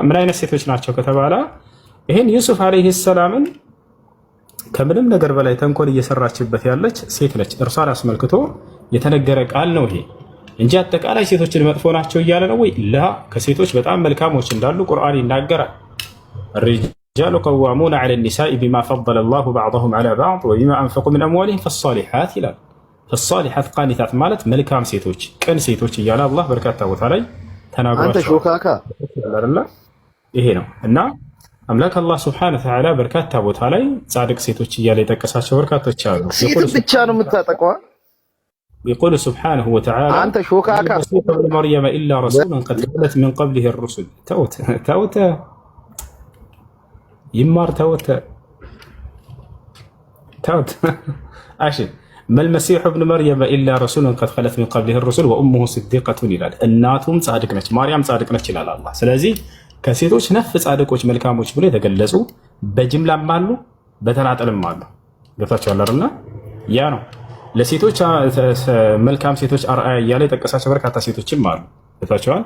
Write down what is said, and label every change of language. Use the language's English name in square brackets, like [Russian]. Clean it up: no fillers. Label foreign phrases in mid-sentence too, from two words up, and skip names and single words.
[Amharic] ምን አይነት ሴቶች ናቸው ከተባለ ይሄን ዩሱፍ [Arabic] عليه السلام [Amharic] ከምንም ነገር በላይ ተንኮል እየሰራችበት ያለች ሴት ነች። እርሷን አስመልክቶ የተነገረ ቃል ነው ይሄ እንጂ አጠቃላይ ሴቶችን መጥፎ ናቸው እያለ ነው ወይ? ላ ከሴቶች በጣም መልካሞች እንዳሉ ቁርአን ይናገራል። [Arabic] الرجال قوامون على النساء بما فضل الله بعضهم على بعض وبما أنفقوا من أموالهم فالصالحات [Amharic] ይላል። [Arabic] فالصالحات قانتات [Amharic] ማለት መልካም ሴቶች ቅን ሴቶች እያለ አላህ በርካታ ቦታ ላይ ተናግሯቸዋል። አንተ ሾካካ አይደለ? ይሄ ነው እና አምላክ አላህ [Arabic] سبحانه وتعالى [Amharic] በርካታ ቦታ ላይ ጻድቅ ሴቶች እያለ የጠቀሳቸው በርካቶች አሉ። ሴት ብቻ ነው የምታጠቀው። [Arabic] يقول سبحانه وتعالى [Amharic] አንተ ሾካካ [Arabic] مريم إلا رسولا قد خلت من قبله الرسل توت يمار توت عشان ما المسيح ابن مريم إلا رسول قد خلت من قبله الرسل وأمه صديقة [Amharic] ይላል። እናቱም ጻድቅ ነች፣ ማርያም ጻድቅ ነች ይላል አላህ። ስለዚህ ከሴቶች ነፍ ጻድቆች መልካሞች ብሎ የተገለጹ በጅምላም አሉ በተናጠልም አሉ። ገብታችኋል አይደል? ያ ነው ለሴቶች መልካም ሴቶች አርአያ እያለ የጠቀሳቸው በርካታ ሴቶችም አሉ። ገብታችኋል?